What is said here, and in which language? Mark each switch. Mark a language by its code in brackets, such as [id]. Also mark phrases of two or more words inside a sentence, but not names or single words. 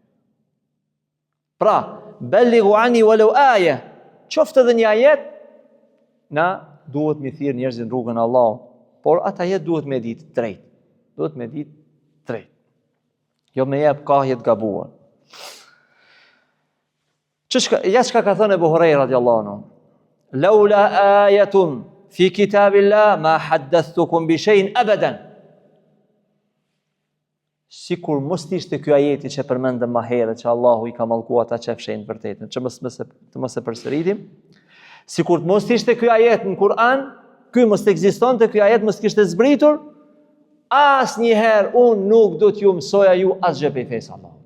[sq] Pra, [ar] بلغوا عني ولو آية, [sq] qoftë edhe një ajet, na duhet mi thirr njerëzit në rrugën e Allahut, por atë ajet duhet me ditë drejt. Duhet me ditë drejt. Jo me jep kahje të gabuar. Çka ka thënë Abu Huraira [ar] رضي الله عنه? لولا آية في كتاب الله ما حدثتكم بشيء أبدا. [sq] Sikur mos ishte ky ajeti që përmendëm më herët, që Allahu i ka mallkuar ata që fshehin vërtetën, që mos e përsëritim. Sikur mos ishte ky ajet në Kur'an, ky mos ekzistonte, ky ajet mos kishte zbritur, asnjëherë unë nuk do t'ju mësoja ju asgjë prej fesë Allahut.